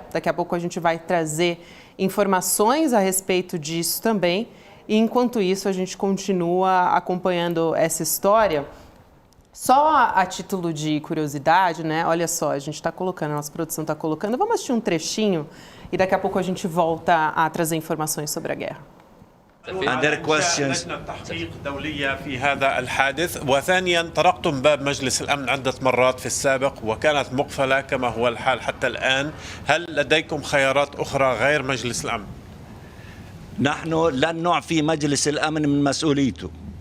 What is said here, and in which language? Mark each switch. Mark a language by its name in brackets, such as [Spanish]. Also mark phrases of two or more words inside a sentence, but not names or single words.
[Portuguese] Daqui a pouco a gente vai trazer informações a respeito disso também. E enquanto isso, a gente continua acompanhando essa história. Só a título de curiosidade, né? Olha só, a gente está colocando, a nossa produção está colocando. Vamos assistir um trechinho e daqui a pouco a gente volta a trazer informações sobre a guerra. [Arabic] لجنة تحقيق دولية في هذا الحادث، وثانيا طرقتم باب مجلس الأمن عدة مرات في السابق وكانت مقفلة كما هو الحال حتى الآن. هل لديكم خيارات أخرى غير مجلس الأمن؟ نحن لن نعفي مجلس الأمن من مسؤوليته.